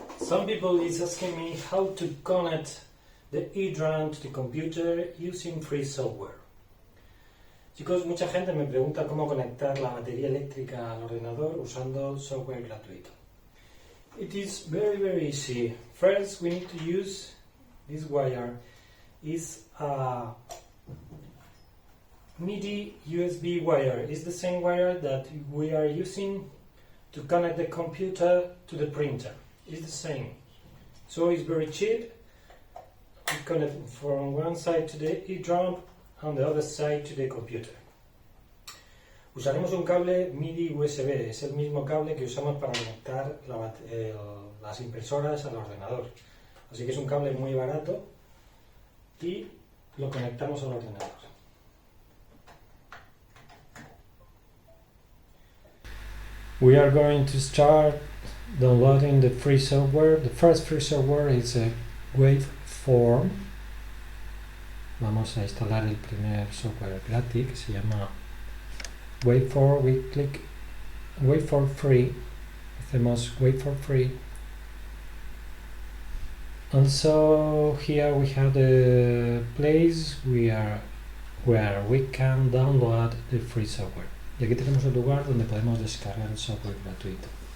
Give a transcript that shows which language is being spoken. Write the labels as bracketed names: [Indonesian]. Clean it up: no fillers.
[English] Some people is asking me how to connect the edrump to the computer using free software. [Spanish] Chicos, mucha gente me pregunta cómo conectar la batería eléctrica al ordenador usando software gratuito. [English] It is very easy. First, we need to use this wire. It's a MIDI USB wire. It's the same wire that we are using to connect the computer to the printer. It's the same. So it's very cheap. We connect from one side to the edrump and the other side to the computer. [Spanish] Usaremos un cable MIDI USB, es el mismo cable que usamos para conectar las impresoras al ordenador. Así que es un cable muy barato y lo conectamos al ordenador. [English] We are going to start downloading the free software. The first free software is a Waveform. [Spanish] Vamos a instalar el primer software gratis que se llama Waveform. [English] We click Waveform free. [Spanish] Hacemos Waveform free. [English] And so here we have the place where we can download the free software. [Spanish] Y aquí tenemos el lugar donde podemos descargar el software gratuito.